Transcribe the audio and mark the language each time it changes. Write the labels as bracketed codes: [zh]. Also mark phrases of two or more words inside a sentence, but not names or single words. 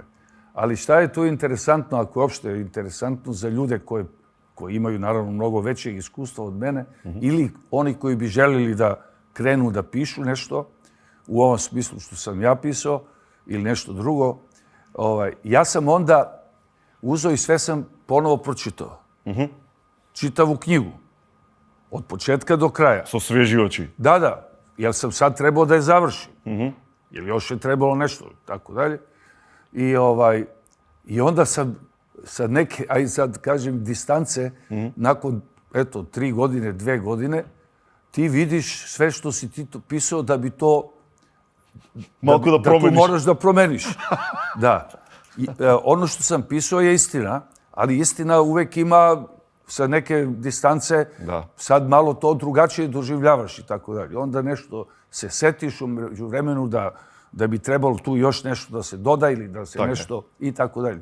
[sr] Ali šta je tu interesantno, ako je uopšte interesantno za ljude koji imaju naravno mnogo većeg iskustva od mene ili oni koji bi želili da krenu da pišu nešto u ovom smislu što sam ja pisao ili nešto drugo, ja sam onda uzeo i sve sam ponovo pročitao. Čitavu knjigu. Od početka do kraja. [mk] Со свежи очи. [sr] Da. Jer sam sad trebao da je završim. Jer još je trebalo nešto, tako dalje. I onda sam sa neke, aj sad kažem, distance, nakon, 3 godine, 2 godine, ti vidiš sve što si ti pisao da bi to... [mk] Малку да [sr] tu промениš. moraš da promeniš. Da. Ono što sam pisao je istina, ali istina uvek ima sa neke distance, sad malo to drugačije doživljavaš i tako dalje. Onda nešto se setiš u vremenu da bi trebalo tu još nešto da se doda ili da se nešto i tako dalje.